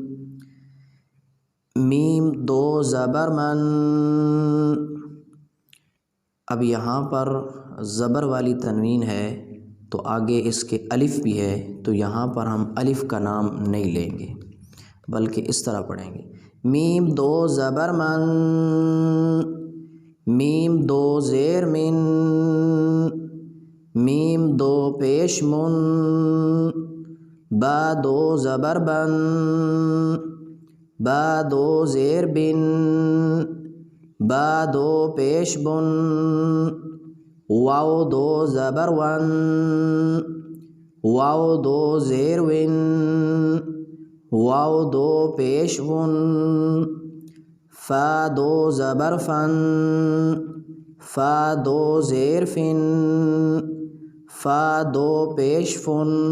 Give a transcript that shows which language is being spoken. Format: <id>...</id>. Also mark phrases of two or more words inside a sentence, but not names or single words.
<ur>میم دو زبر من۔ اب یہاں پر زبر والی تنوین ہے تو آگے اس کے الف بھی ہے، تو یہاں پر ہم الف کا نام نہیں لیں گے بلکہ اس طرح پڑھیں گے۔ میم دو زبر من، میم دو زیر من، میم دو پیش من، با دو زبر بن، با دو زیر بن، با دو پیش بن، واو دو زبر ون، واو دو زیر ون، واو دو پیش ون، فا دو زبر فن، فا دو زیر فن، فا دو پیش فن،</ur>